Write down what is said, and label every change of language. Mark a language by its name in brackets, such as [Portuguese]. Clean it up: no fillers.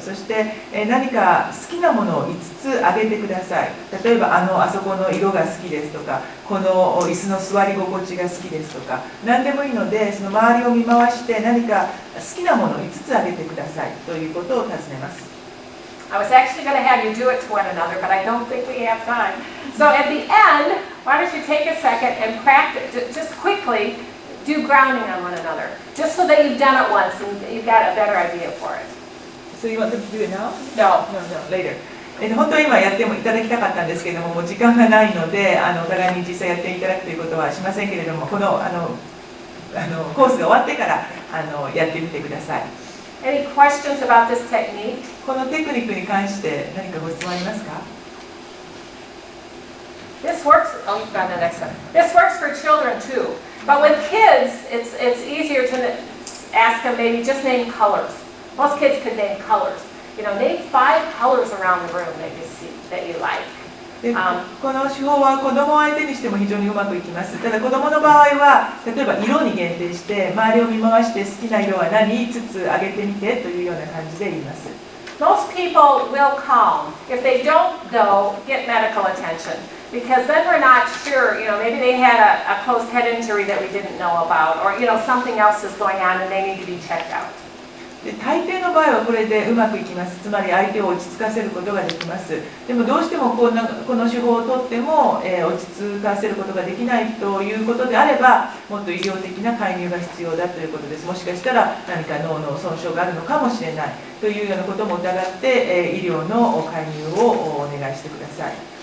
[Japanese] そして、何か好きなものを5つあげてください。例えばあそこの色が好きですとか、この椅子の座り心地が好きですとか、何でもいいのでその周りを見回して何か好きなものを5つあげてくださいということを尋ねます。 [English] I was actually going to have you do it to one another, but I don't think we have time. So at the end, why don't you take a second and practice, just quickly do grounding on one another, just so that you've done it once and you've got a better idea for it. So you want them to do it now? No. No, later. [Japanese] 本当は今やってもいただきたかったんですけれども、もう時間がないので、お互いに実際やっていただくということはしませんけれども、このコースが終わってからやってみてください。 [English] Any questions about this technique? [Japanese] このテクニックに関して何かご質問ありますか？ [English] This works. Oh, you've got the next one. This works for children too, but with kids, it's easier to ask them maybe just name colors. Most kids could name colors. You know, name 5 colors around the room that you see that you like. [Japanese] でこの手法は子供を相手にしても非常にうまくいきます。ただ子供の場合は例えば色に限定して周りを見回して好きな色は何5つ挙げてみてというような感じで言います。 [English] Most people will calm. If they don't go, get medical attention. Because then we're not sure, you know, maybe they had a closed head injury that we didn't know about, or, you know, something else is going on and they need to be checked out. [Japanese] で大抵の場合はこれでうまくいきます。つまり相手を落ち着かせることができます。でもどうしてもこの手法をとっても、落ち着かせることができないということであれば、もっと医療的な介入が必要だということです。もしかしたら何か脳の損傷があるのかもしれないというようなことも疑って、医療の介入をお願いしてください。